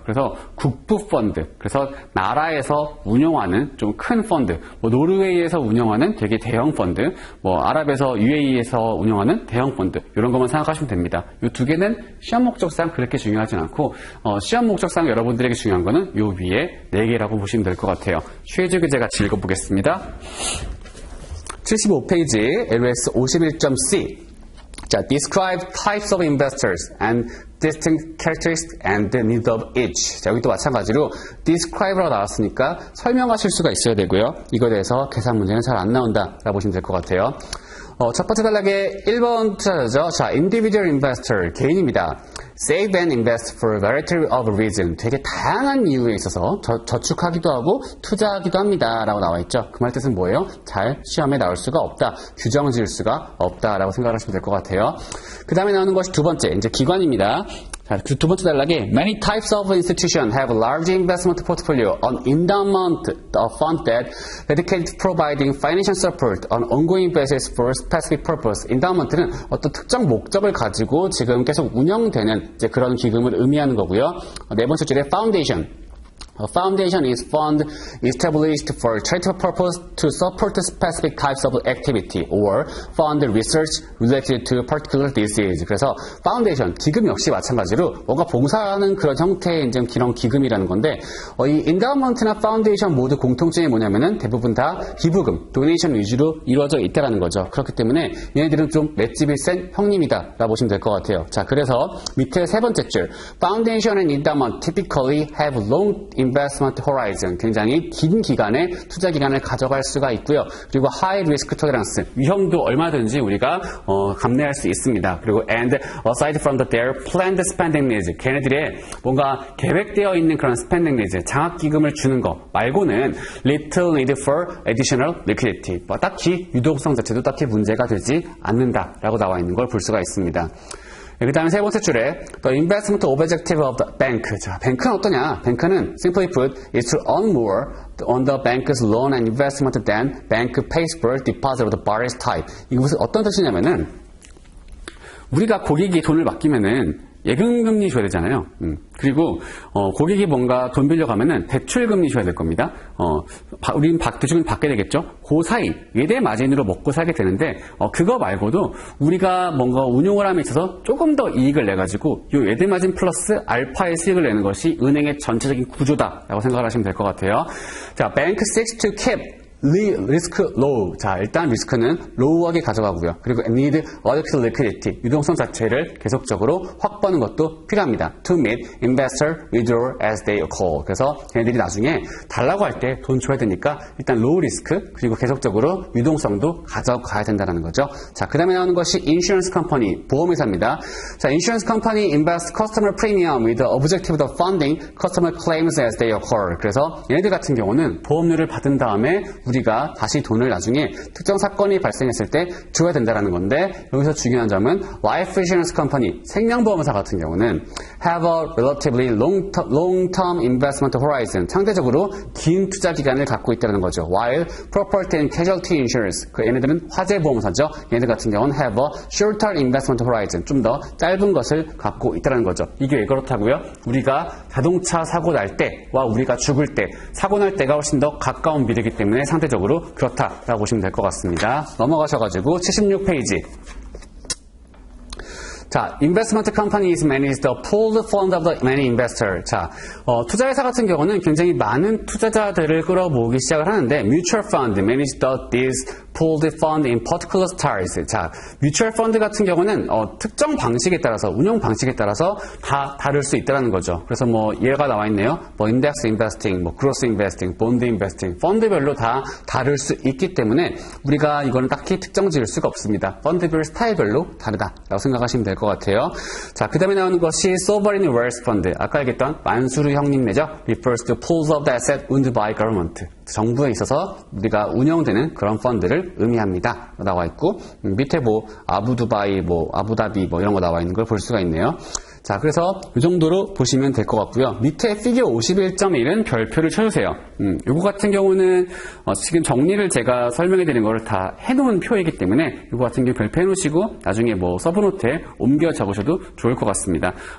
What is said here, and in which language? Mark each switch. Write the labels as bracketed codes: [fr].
[ko] 그래서 국부 펀드, 그래서 나라에서 운영하는 좀 큰 펀드, 뭐 노르웨이에서 운영하는 되게 대형 펀드, 뭐 아랍에서 UAE에서 운영하는 대형 펀드, 이런 것만 생각하시면 됩니다. 이 두 개는 시험 목적상 그렇게 중요하진 않고, 시험 목적상 여러분들에게 중요한 거는 요 위에 4개라고 보시면 될 것 같아요. 슈에즈 교재 같이 읽어보겠습니다. 75페이지 LOS 51.C. [en] 자, describe types of investors and distinct characteristics and the need of each. [ko] 자, 여기도 마찬가지로 describe라고 나왔으니까 설명하실 수가 있어야 되고요. 이거에 대해서 계산 문제는 잘 안 나온다라고 보시면 될 것 같아요. 첫 번째 단락의 1번 투자자죠. 자, individual investor, 개인입니다. [en] Save and invest for a variety of reasons. [ko] 되게 다양한 이유에 있어서 저축하기도 하고 투자하기도 합니다 라고 나와 있죠. 그 말 뜻은 뭐예요? 잘 시험에 나올 수가 없다, 규정 지을 수가 없다 라고 생각하시면 될 것 같아요. 그 다음에 나오는 것이 두 번째, 이제 기관입니다. [en] 자, 그 두 번째 단락에 Many types of institutions have a large investment portfolio on endowment fund that dedicated to providing financial support on ongoing basis for specific purpose. [ko] endowment는 어떤 특정 목적을 가지고 지금 계속 운영되는 이제 그런 기금을 의미하는 거고요. 네 번째 줄에 foundation. [en] A foundation is fund established for charitable purpose to support specific types of activity or fund research related to particular disease. [ko] 그래서 파운데이션, 기금 역시 마찬가지로 뭔가 봉사하는 그런 형태의 이제 그런 기금이라는 건데 이 인다우먼트나 파운데이션 모두 공통점이 뭐냐면은 대부분 다 기부금, 도네이션 위주로 이루어져 있다라는 거죠. 그렇기 때문에 얘네들은 좀 맷집이 센 형님이다라고 보시면 될 것 같아요. 자, 그래서 밑에 세 번째 줄, [en] Foundation and endowment typically have long investment horizon, [ko] 굉장히 긴 기간의 투자 기간을 가져갈 수가 있고요. 그리고 high risk tolerance, 위험도 얼마든지 우리가 감내할 수 있습니다. 그리고 [en] and aside from their planned spending needs, [ko] 걔네들의 뭔가 계획되어 있는 그런 spending needs, 장학 기금을 주는 거 말고는 [en] little need for additional liquidity, [ko] 뭐 딱히 유동성 자체도 딱히 문제가 되지 않는다라고 나와 있는 걸 볼 수가 있습니다. 그 다음에 세 번째 줄에 [en] The investment objective of the bank. [ko] 자, 뱅크는 어떠냐? [en] 뱅크는 simply put is to earn more on the bank's loan and investment than bank pays for deposit of the various type. [ko] 이게 무슨 어떤 뜻이냐면은 우리가 고객이 돈을 맡기면은 예금금리 줘야 되잖아요. 그리고 고객이 뭔가 돈 빌려가면은 대출금리 줘야 될 겁니다. 우리는 대출금 받게 되겠죠. 그 사이 예대 마진으로 먹고 살게 되는데 그거 말고도 우리가 뭔가 운용을 함에 있어서 조금 더 이익을 내가지고 이 예대 마진 플러스 알파의 수익을 내는 것이 은행의 전체적인 구조다라고 생각을 하시면 될 것 같아요. [en] 자, bank seeks to keep 리스크 low. [ko] 자, 일단 리스크는 로우하게 가져가고요. 그리고 [en] need adequate liquidity. [ko] 유동성 자체를 계속적으로 확보하는 것도 필요합니다. [en] To meet investor withdrawal as they occur. [ko] 그래서 걔네들이 나중에 달라고 할 때 돈 줘야 되니까 일단 [en] low risk [ko] 그리고 계속적으로 유동성도 가져가야 된다는 거죠. 자, 그 다음에 나오는 것이 insurance company, 보험회사입니다. [en] 자, insurance company invests customer premium with the objective of funding customer claims as they occur. [ko] 그래서 얘네들 같은 경우는 보험료를 받은 다음에 우리가 다시 돈을 나중에 특정 사건이 발생했을 때 줘야 된다는 건데 여기서 중요한 점은 Life Insurance Company, 생명보험사 같은 경우는 [en] have a relatively long-term investment horizon, [ko] 상대적으로 긴 투자 기간을 갖고 있다는 거죠. [en] While Property and Casualty Insurance, [ko] 얘네들은 화재보험사죠. 얘네들 같은 경우는 [en] have a shorter investment horizon, [ko] 좀 더 짧은 것을 갖고 있다는 거죠. 이게 왜 그렇다고요? 우리가 자동차 사고 날 때와 우리가 죽을 때, 사고 날 때가 훨씬 더 가까운 미래이기 때문에 상대적으로 그렇다라고 보시면 될 것 같습니다. 넘어가셔가지고 76페이지. [en] 자, investment companies manage the pooled fund of the many investors. [ko] 자, 투자회사 같은 경우는 굉장히 많은 투자자들을 끌어모으기 시작을 하는데 [en] mutual fund manage these pooled fund in particular styles. [ko] 자, 뮤추얼 펀드 같은 경우는 특정 방식에 따라서 운용 방식에 따라서 다 다를 수 있다는 거죠. 그래서 뭐 예가 나와 있네요. 뭐 인덱스 인베스팅, 뭐 크로스 인베스팅, 본드 인베스팅, 펀드별로 다 다를 수 있기 때문에 우리가 이거는 딱히 특정 지을 수가 없습니다. 펀드별 스타일별로 다르다라고 생각하시면 될 것 같아요. 자, 그 다음에 나오는 것이 sovereign wealth fund. 아까 얘기했던 만수르 형님네죠. [en] refers to pools of the asset owned by government. [ko] 정부에 있어서 우리가 운영되는 그런 펀드를 의미합니다. 나와 있고 밑에 뭐 아부두바이, 뭐 아부다비 뭐 이런 거 나와 있는 걸 볼 수가 있네요. 자, 그래서 이 정도로 보시면 될 것 같고요. 밑에 피겨 51.1은 별표를 쳐주세요. 요거 같은 경우는 지금 정리를 제가 설명해 드린 거를 다 해놓은 표이기 때문에 요거 같은 경우 별표 해놓으시고 나중에 뭐 서브노트에 옮겨 적으셔도 좋을 것 같습니다.